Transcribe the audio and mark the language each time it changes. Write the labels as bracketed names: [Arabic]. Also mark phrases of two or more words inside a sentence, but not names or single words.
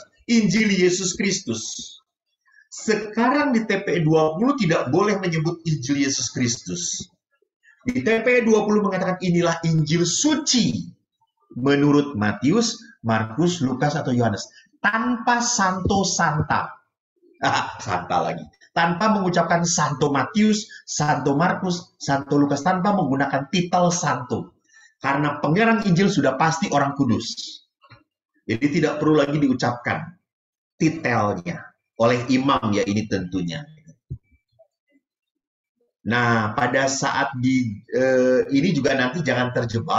[Indonesian] Injil Yesus Kristus. Sekarang di TPE 20 tidak boleh menyebut Injil Yesus Kristus. Di TPE 20 mengatakan inilah Injil suci menurut Matius, Markus, Lukas, atau Yohanes. Tanpa santo santa. Santa lagi. Tanpa mengucapkan Santo Matius, Santo Markus, Santo Lukas. Tanpa menggunakan titel santo. Karena pengarang Injil sudah pasti orang kudus. Jadi tidak perlu lagi diucapkan titelnya. Oleh imam ya ini tentunya. Nah, pada saat ini juga nanti jangan terjebak.